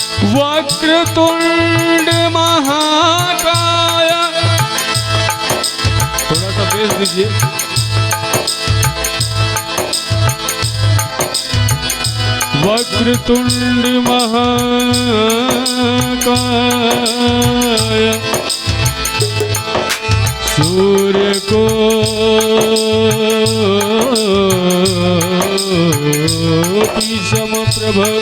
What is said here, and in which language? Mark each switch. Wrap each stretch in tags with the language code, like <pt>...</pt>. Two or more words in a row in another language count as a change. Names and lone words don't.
<sa>वक्रतुंड महाकाय,</sa> <hi>थोड़ा सा बेस दीजिए।</hi> <sa>वक्रतुंड महाकाय, सूर्य को समप्रभ,</sa>